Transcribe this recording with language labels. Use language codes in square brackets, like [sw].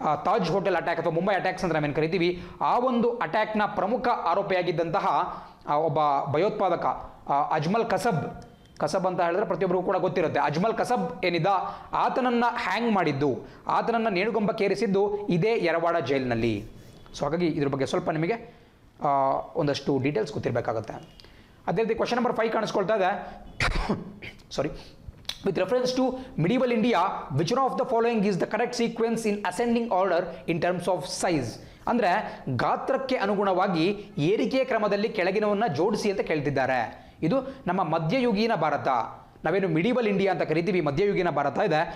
[kn] Taj hotel attack ಅಥವಾ Mumbai attacks ಅಂತ ನಾವೇನು ಕರಿತೀವಿ, ಆ ಒಂದು ಅಟ್ಯಾಕ್ನ ಪ್ರಮುಖ ಆರೋಪಿಯಾಗಿದ್ದಂತಹ ಒಬ್ಬ ಭಯೋತ್ಪಾದಕ ಅಜ್ಮಲ್ ಕಸಬ್ ಅಂತ ಹೇಳಿದ್ರೆ ಪ್ರತಿಯೊಬ್ಬರಿಗೂ ಕೂಡ ಗೊತ್ತಿರುತ್ತೆ. ಅಜ್ಮಲ್ ಕಸಬ್ ಏನಿದ್ದ, ಆತನನ್ನು ಹ್ಯಾಂಗ್ ಮಾಡಿದ್ದು, ಆತನನ್ನು ನೇಣುಗಂಬಕ್ಕೇರಿಸಿದ್ದು ಇದೇ ಯರವಾಡ ಜೈಲಿನಲ್ಲಿ. ಸೊ ಹಾಗಾಗಿ ಇದ್ರ ಬಗ್ಗೆ ಸ್ವಲ್ಪ ನಿಮಗೆ ಒಂದಷ್ಟು ಡೀಟೇಲ್ಸ್ ಗೊತ್ತಿರಬೇಕಾಗುತ್ತೆ. ಅದೇ ರೀತಿ ಕ್ವಶನ್ ನಂಬರ್ 5 ಕಾಣಿಸ್ಕೊಳ್ತಾ ಇದೆ. ಸಾರಿ. [en] With reference to medieval India, which one of the following is the correct sequence in ascending order in terms of size? [kn] ಅಂದರೆ ಗಾತ್ರಕ್ಕೆ ಅನುಗುಣವಾಗಿ ಏರಿಕೆ ಕ್ರಮದಲ್ಲಿ ಕೆಳಗಿನವನ್ನು ಜೋಡಿಸಿ ಅಂತ ಕೇಳ್ತಿದ್ದಾರೆ. ಇದು ನಮ್ಮ ಮಧ್ಯಯುಗೀನ ಭಾರತ, ನಾವೇನು ಮಿಡಿವಲ್ ಇಂಡಿಯಾ ಅಂತ ಕರಿತೀವಿ, ಮಧ್ಯಯುಗೀನ ಭಾರತ ಇದೆ.